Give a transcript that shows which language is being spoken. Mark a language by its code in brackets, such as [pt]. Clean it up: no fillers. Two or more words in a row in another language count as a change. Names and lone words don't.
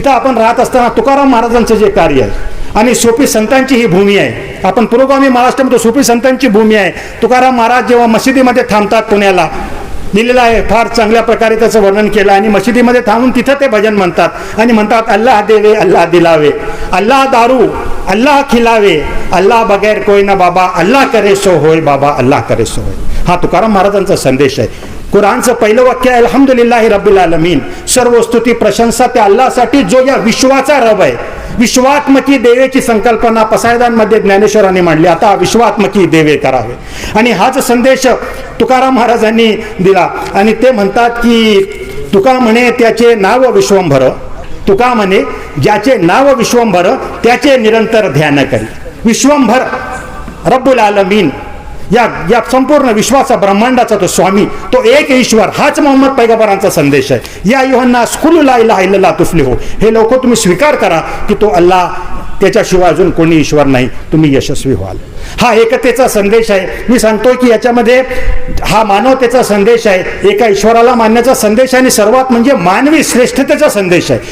[mr] इथं आपण राहत असताना तुकाराम महाराजांचं जे कार्य आहे आणि सोपी संतांची ही भूमी आहे. आपण पुरोगामी महाराष्ट्रामध्ये सोपी संतांची भूमी आहे. तुकाराम महाराज जेव्हा मशिदीमध्ये थांबतात, पुण्याला लिहिलेलं आहे, फार चांगल्या प्रकारे त्याचं वर्णन केलं. आणि मशिदीमध्ये थांबून तिथं ते भजन म्हणतात आणि म्हणतात, [hi] अल्लाह देवे अल्लाह दिलावे, अल्लाह दारू अल्लाह खिलावे, अल्लाह बगैर कोई ना बाबा, अल्लाह करे सो होय बाबा, अल्लाह करे सो होय. [mr] हा तुकाराम महाराजांचा संदेश आहे. कुराणचं पहिलं वाक्य आहे, [ar] الحمد لله رب العالمين, [mr] सर्व स्तुती प्रशंसा त्या अल्लाहसाठी जो या विश्वाचा रब आहे. विश्वात्मकी देवेची संकल्पना पसायदानमध्ये ज्ञानेश्वरांनी मांडली. आता विश्वात्मकी देवे करावे. आणि हाच संदेश तुकाराम महाराजांनी दिला. आणि ते म्हणतात की तुका म्हणे त्याचे नाव विश्वंभर, तुका म्हणे ज्याचे नाव विश्वंभर त्याचे निरंतर ध्यान करी. [ar] विश्वंभर رب العالمين, [mr] या संपूर्ण विश्वाचा ब्रह्मांडाचा तो स्वामी, तो एक ईश्वर, हाच मोहम्मद पैगंबरांचा संदेश आहे. [ar] يا أيها الناس قولوا لا إله إلا الله تفلحوا, [mr] हे लोक तुम्ही स्वीकार करा की तो अल्लाह, त्याच्याशिवाय अजून कोणी ईश्वर नाही, तुम्ही यशस्वी व्हाल. हा एकतेचा संदेश आहे. मी सांगतोय की याच्यामध्ये हा मानवतेचा संदेश आहे, एका ईश्वराला मानण्याचा संदेश आहे आणि सर्वात म्हणजे मानवी श्रेष्ठतेचा संदेश आहे.